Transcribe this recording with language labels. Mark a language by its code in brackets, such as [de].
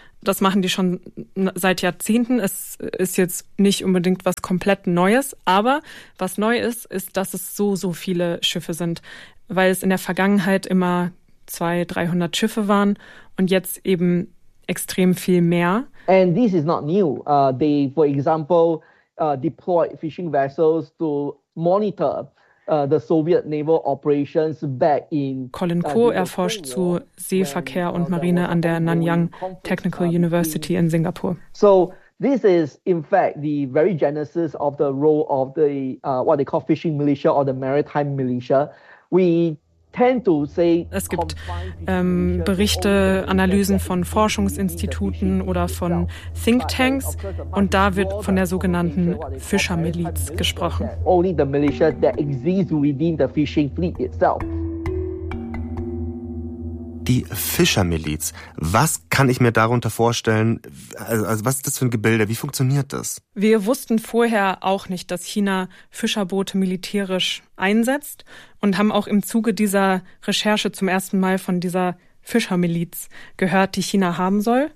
[de] Das machen die schon seit Jahrzehnten. Es ist jetzt nicht unbedingt was komplett Neues. Aber was neu ist, ist, dass es so, so viele Schiffe sind, weil es in der Vergangenheit immer 200-300 Schiffe waren und jetzt eben extrem viel mehr. [en] And this is not new. They, for example, deploy fishing vessels to monitor the Soviet naval operations back in [de] Colin Ko erforscht zu Seeverkehr und Marine an der Nanyang Technical University in Singapur. [en] So this is in fact the very genesis of the role of the what they call fishing militia or the maritime militia. We tend to say [de] es gibt Berichte, Analysen von Forschungsinstituten oder von Think Tanks und da wird von der sogenannten Fischermiliz gesprochen. [en] Only the militia that exists within the fishing fleet itself. [de] Die Fischermiliz, was kann ich mir darunter vorstellen? Also was ist das für ein Gebilde? Wie funktioniert das? Wir wussten vorher auch nicht, dass China Fischerboote militärisch einsetzt und haben auch im Zuge dieser Recherche zum ersten Mal von dieser Fischermiliz gehört, die China haben soll.